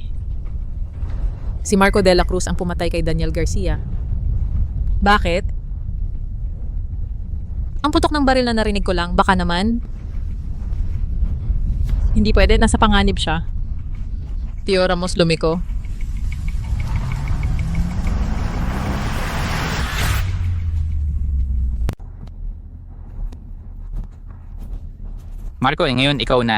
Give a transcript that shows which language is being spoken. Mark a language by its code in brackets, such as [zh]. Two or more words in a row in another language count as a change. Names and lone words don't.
[tl] Si Marco de la Cruz ang pumatay kay Daniel Garcia. Bakit? Ang putok ng baril na narinig ko lang, baka naman. Hindi pwede, nasa panganib siya. Tio Ramos lumiko. Marco, ngayon ikaw na.